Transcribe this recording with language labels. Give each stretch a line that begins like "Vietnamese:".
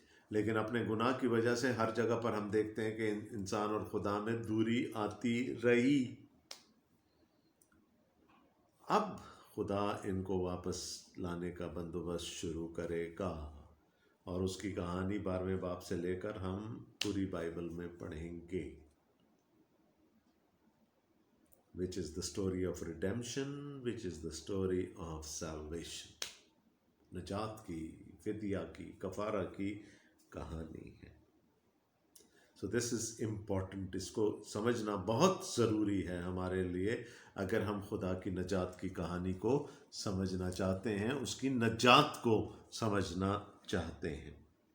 Hindi: लेकिन अपने गुनाह की वजह से हर जगह पर हम देखते हैं कि इंसान और खुदा में दूरी आती रही। अब खुदा इनको वापस लाने का बंदोबस्त शुरू करेगा, और उसकी कहानी 12वें बाब से लेकर हम पूरी बाइबल में पढ़ेंगे।
English: Which is the story of redemption, which is the story of salvation.
Hindi: नजात की, फिदिया की, कफारा की कहानी है। So this is important. इसको समझना बहुत ज़रूरी है हमारे लिए, अगर हम खुदा की नजात की कहानी को समझना चाहते हैं, उसकी नजात को समझना चाहते हैं।